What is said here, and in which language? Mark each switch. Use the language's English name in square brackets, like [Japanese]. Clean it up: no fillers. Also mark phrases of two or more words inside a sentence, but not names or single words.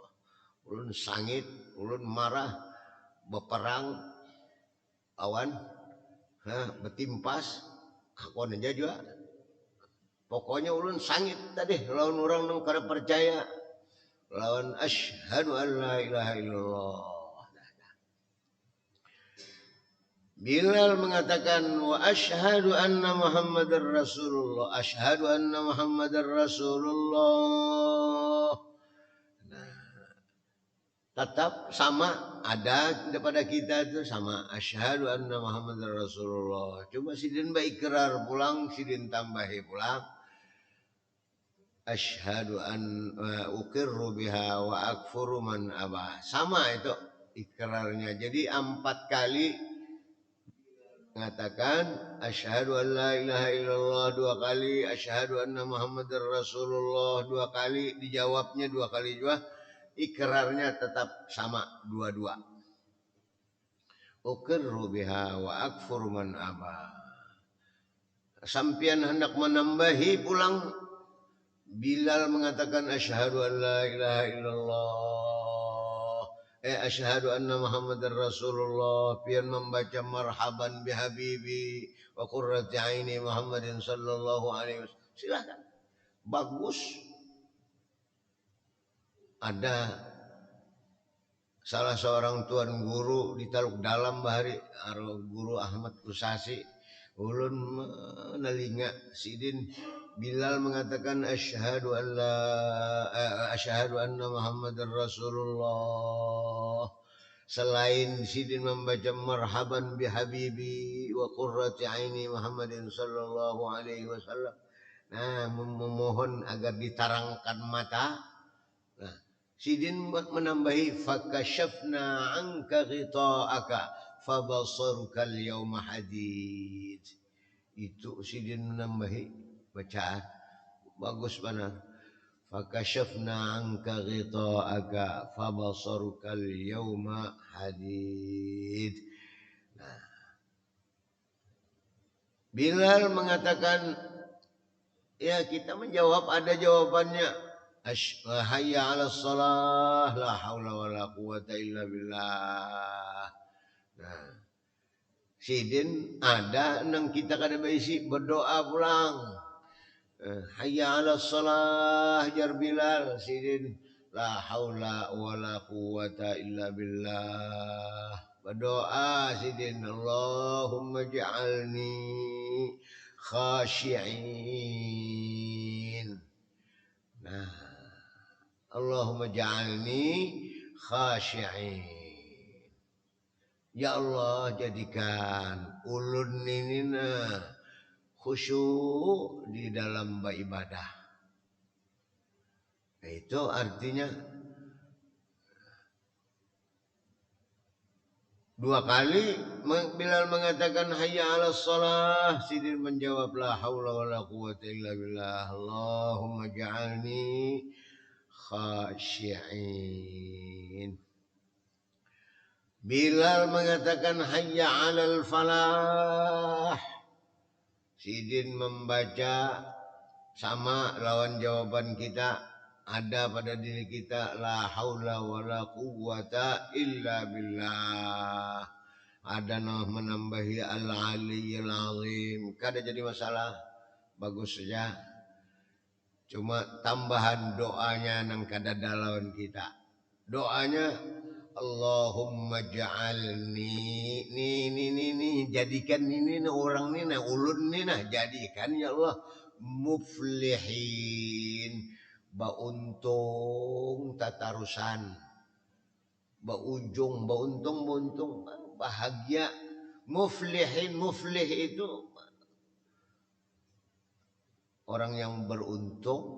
[Banjar] Ulun sangit, ulun marah, beperang awan, betimpas, aku aja juga. Pokoknya ulun sangit tadi lawan orang nang kada percaya lawan [Arabic] أشهد أن لا إله إلا الله. [Banjar] Bilal mengatakan [Arabic] وأشهد أن محمدا رسول الله. أشهد أن محمدا رسول الله. [Banjar] Nah, tetap sama ada kepada kita itu sama [Arabic] أشهد أن محمدا رسول الله. [Banjar] Cuma sidin baik ikrar pulang, sidin tambahi pulang. [Arabic] أشهد أن أقر بها وأكفر من أبى. [Banjar] Sama itu ikrarnya. Jadi 4 kali mengatakan [Arabic] أشهد أن لا إله إلا الله [Banjar] 2 kali, [Arabic] أشهد أن محمدا رسول الله [Banjar] 2 kali, dijawabnya 2 kali juga, ikrarnya tetap sama dua-dua. [Arabic] أقر بها وأكفر من أبى. [Banjar] Sampian hendak menambahi pulang, Bilal mengatakan [Arabic] أشهد أن لا إله إلا الله, أشهد أن محمدا رسول الله, [Banjar] pian membaca [Arabic] مرحبا بحبيبي وقرة عيني محمد صلى الله عليه وسلم. [Banjar] Silakan. Bagus. Ada salah seorang tuan guru di Taluk Dalam bahari, Guru Ahmad Kusasi, ulun menelinga sidin Bilal mengatakan [Arabic] أشهد أن محمدا رسول الله. [Banjar] Selain sidin membaca [Arabic] مرحبا بحبيبي وقرة عيني محمد صلى الله عليه وسلم. [Banjar] Nah, memohon agar ditarangkan mata. Nah, sidin menambahi [Arabic] فكشفنا عنك غطاءك فبصرك اليوم حديد. [Banjar] Itu sidin menambahi bacaan bagus mana. [Arabic] فكشفنا عنك غطاءك فبصرك اليوم حديد. [Banjar] Nah, Bilal mengatakan, ya kita menjawab ada jawabannya. [Arabic] حي على الصلاة, لا حول ولا قوة إلا بالله. [Banjar] Nah, sidin ada nang kita kada berisi berdoa pulang. [Arabic] حي على الصلاة [Banjar] jar Bilal, sidin [Arabic] لا حول ولا قوة إلا بالله. [Banjar] Berdoa sidin [Arabic] اللهم اجعلني خاشعين. Nah, اللهم اجعلني خاشعين. [Banjar] Ya Allah, jadikan ulun ini khusyuk di dalam beribadah. Nah, itu artinya 2 kali Bilal mengatakan [Arabic] حي على الصلاة, [Banjar] sidin menjawab [Arabic] لا حول ولا قوة إلا بالله. اللهم اجعلني خاشعين. [Banjar] Bilal mengatakan [Arabic] حي على الفلاح. [Banjar] Sidin membaca sama lawan jawaban kita, ada pada diri kita [Arabic] لا حول ولا قوة إلا بالله. [Banjar] Ada menambahi [Arabic] العلي العظيم. [Banjar] Kada jadi masalah. Bagus saja. Cuma tambahan doanya nang kada lawan kita. Doanya [Arabic] اللهم اجعلني [Banjar] ni jadikan ini orang ni nah ulun ni nah jadikan ya Allah muflihin, bauntung tatarusan, bauntung bahagia, Muflihin, muflih itu orang yang beruntung.